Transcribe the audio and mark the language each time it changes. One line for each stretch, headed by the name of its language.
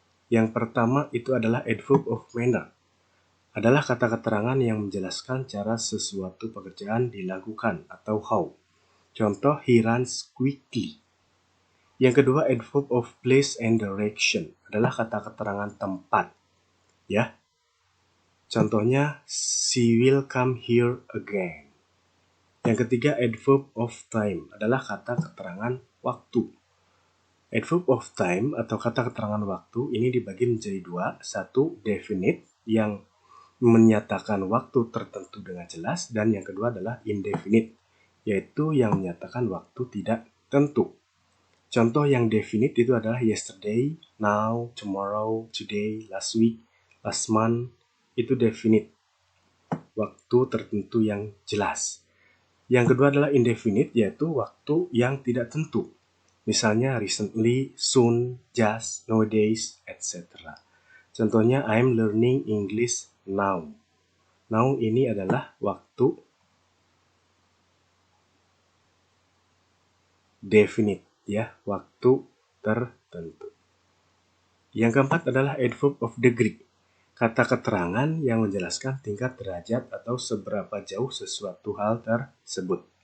Indonesian: Yang pertama itu adalah adverb of manner. Adalah kata keterangan yang menjelaskan cara sesuatu pekerjaan dilakukan atau how. Contoh,
English: he runs quickly.
Indonesian: Yang kedua, adverb of place and direction. Adalah kata keterangan tempat ya. Contohnya,
English: she will come here again.
Indonesian: Yang ketiga, adverb of time adalah kata keterangan waktu. Adverb of time atau kata keterangan waktu ini dibagi menjadi 2. 1, definite yang menyatakan waktu tertentu dengan jelas, dan yang kedua adalah indefinite, yaitu yang menyatakan waktu tidak tentu. Contoh yang definite itu adalah yesterday, now, tomorrow, today, last week, last month. Itu definite, waktu tertentu yang jelas. Yang kedua adalah indefinite, yaitu waktu yang tidak tentu. Misalnya recently, soon, just, nowadays, etc. Contohnya,
English: I'm learning English now.
Indonesian: Now ini adalah waktu definite ya, waktu tertentu. Yang keempat adalah adverb of degree. Kata keterangan yang menjelaskan tingkat derajat atau seberapa jauh sesuatu hal tersebut.